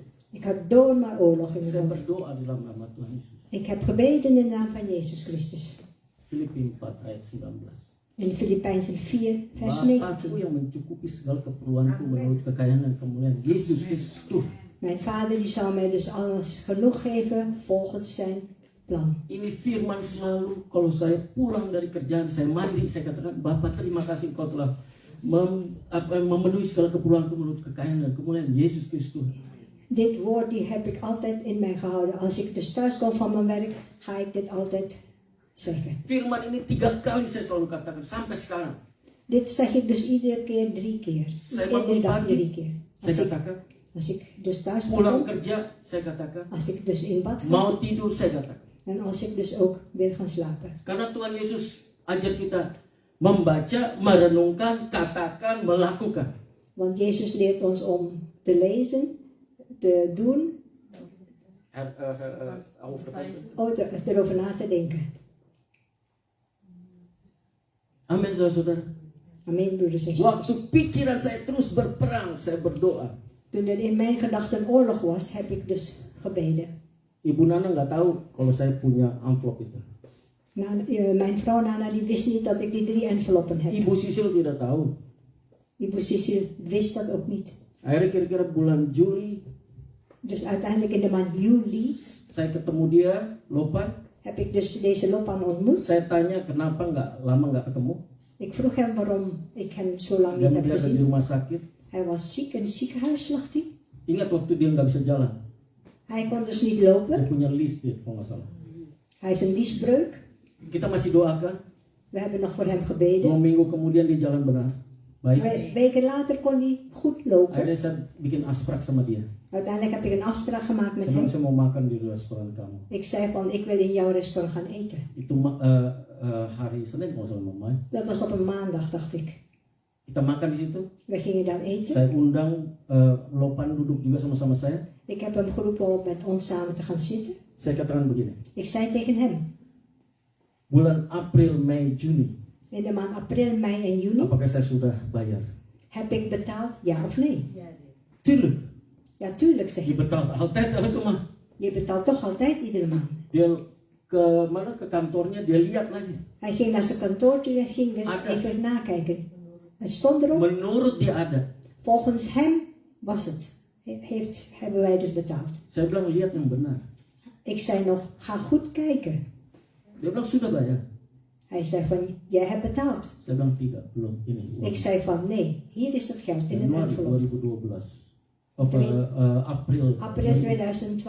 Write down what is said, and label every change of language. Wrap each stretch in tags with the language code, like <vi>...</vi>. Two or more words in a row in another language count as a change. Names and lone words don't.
<nl>Ik had door maar oorlog in mijn</nl> <id>Saya</id> <nl>hoofd.</nl> <id>berdoa di dalam nama Tuhan Yesus.</id> <nl>Ik heb gebeden in de naam van Jezus Christus.</nl> <id>Filipi 4 ayat 19.</id> <nl>In Filipijnzen 4 vers</nl> <id>Bapakku</id> <nl>19.</nl> <id>yang mencukupi segala keperluanku menurut kekayaan dan kemuliaan Yesus Kristus.</id> <nl>Mijn vader die zal mij dus alles genoeg geven volgens zijn plan.</nl> <id>Ini firman selalu kalau saya pulang dari kerjaan, saya mandi, saya katakan, Bapak terima kasih Engkau telah memenuhi segala keperluanku menurut kekayaan dan kemuliaan Yesus Kristus.</id> <nl>Dit woord die heb ik altijd in mij gehouden. Als ik dus thuis kom van mijn werk, ga ik dit altijd zeggen.</nl> <id>Firman ini 3 kali saya selalu katakan sampai sekarang.</id> <nl>Dit zeg ik dus iedere keer 3 keer.</nl> <id>Saya</id> <nl>Iedere</nl> <id>bangun</id> <nl>dag</nl> <id>pagi,</id> <nl>3 keer.</nl> <id>saya katakan,</id> <nl>Als ik dus thuis</nl> <id>pulang</id> <nl>ben,</nl> <id>kerja, saya katakan,</id> <nl>als ik dus in bad ga</nl> <id>mau tidur, saya katakan.</id> <nl>en als ik dus ook weer ga slapen.</nl> <id>Karena Tuhan Yesus ajar kita membaca, merenungkan, katakan, melakukan.</id> <nl>Want Jezus leert ons om te lezen, te doen, erover na te denken.</nl> <id>Amin, saudara-saudara.</id> <nl>Amen, broeders en</nl> <id>Waktu</id> <nl>zusters.</nl> <id>pikiran saya terus berperang, saya berdoa.</id> <nl>Toen er in mijn gedachten oorlog was, heb ik dus gebeden.</nl> <id>Ibu Nana nggak tahu kalau saya punya amplop itu.</id> <nl>Mijn vrouw Nana die wist niet dat ik die 3 enveloppen heb.</nl> <id>Ibu Sisil tidak tahu.</id> <nl>Ibu Sisil wist dat ook niet.</nl> <id>Akhirnya kira-kira bulan Juli,</id> <nl>Dus uiteindelijk in de maand juli</nl> <id>saya ketemu dia, Lopan.</id> <nl>heb ik dus deze Lopan ontmoet.</nl> <id>Saya tanya kenapa lama nggak ketemu.</id> <nl>Ik vroeg hem waarom ik hem zo lang</nl> <id>Dia</id> <nl>niet heb</nl> <id>ada di</id> <nl>gezien.</nl> <id>rumah sakit.</id> <nl>Hij was ziek, in het ziekenhuis lag hij.</nl> <id>Ingat waktu dia nggak bisa jalan.</id> <nl>Hij kon dus niet</nl> <id>Dia</id> <nl>lopen.</nl> <id>punya list dia kalau nggak salah.</id> <nl>Hij heeft een liesbreuk.</nl> <id>Kita masih doakan.</id> <nl>We hebben nog voor hem 2 gebeden.</nl> <id>minggu kemudian dia jalan benar. Baik.</id> <nl>2 weken later kon hij goed lopen.</nl> <id>Akhirnya saya bikin asprak sama dia.</id> <nl>Uiteindelijk heb ik een afspraak gemaakt met</nl> <id>Saya bilang,</id> <nl>hem.</nl> <id>saya mau makan di restoran kamu.</id> <nl>Ik zei van, ik wil in jouw restaurant gaan eten.</nl> <id>Itu hari Senin kalau nggak salah Mama.</id> <nl>Dat was op een maandag, dacht ik.</nl> <id>Kita makan di situ.</id> <nl>We gingen daar eten.</nl> <id>Saya undang Lopan duduk juga sama-sama saya.</id> <nl>Ik heb hem geroepen om met ons samen te gaan zitten.</nl> <id>Saya katakan begini.</id> <nl>Ik zei tegen hem,</nl> <id>Bulan April, Mei, Juni.</id> <nl>in de maand april, mei en juni,</nl> <id>Apakah saya sudah bayar?</id> <nl>heb ik betaald, ja of nee? Tuurlijk. Ja, tuurlijk, zeg Je ik. betaalt altijd elke maand. Je betaalt toch altijd iedere maand.</nl> <id>Dia ke kantornya, dia lihat lagi.</id> <nl>Hij ging naar zijn kantoor toe en ging weer</nl> <id>Ada.</id> <nl>even nakijken. Het stond erop,</nl> <id>Menurut dia ada.</id> <nl>volgens hem was het. Hebben wij dus betaald.</nl> <id>Saya bilang lihat yang benar.</id> <nl>Ik zei nog, ga goed kijken.</nl> <id>Dia bilang sudah bayar.</id> <nl>Hij zei van, jij hebt betaald.</nl> <id>Saya bilang tidak, belum. Ini uang.</id> <nl>Ik zei van, nee, hier is het geld in een</nl> <id>Januari</id> <nl>envelop. 2012. Of April. April 2012.</nl>